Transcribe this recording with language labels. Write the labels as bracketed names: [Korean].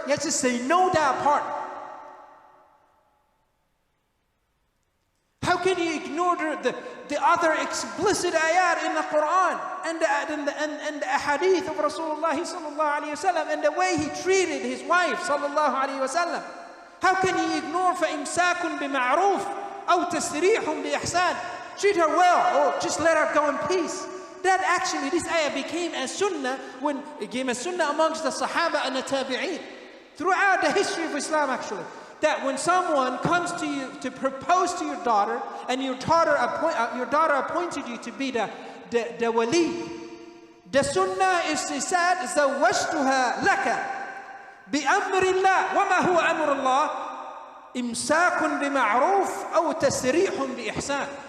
[English] You have to say, know that part. How can you ignore the other explicit ayat in the Quran and the hadith of Rasulullah sallallahu alayhi wa sallam and the way he treated his wife sallallahu alayhi wa sallam? How can you ignore [Arabic] فَإِمْسَاكٌ بِمَعْرُوفٍ أَوْ تَسْرِيحٌ بِإِحْسَانٍ? [English] Treat her well or just let her go in peace. That actually, this ayah became a sunnah amongst the Sahaba and the Tabi'een. Throughout the history of Islam actually. That when someone comes to you to propose to your daughter and your daughter appointed you to be the wali, the sunnah is to say, [Arabic] زَوَّجْتُهَا لَكَ بِأَمْرِ اللَّهِ وَمَا هُوَ أَمْرُ اللَّهِ إِمْسَاكٌ بِمَعْرُوفٍ أَوْ تَسْرِيحٌ بِإِحْسَانٍ.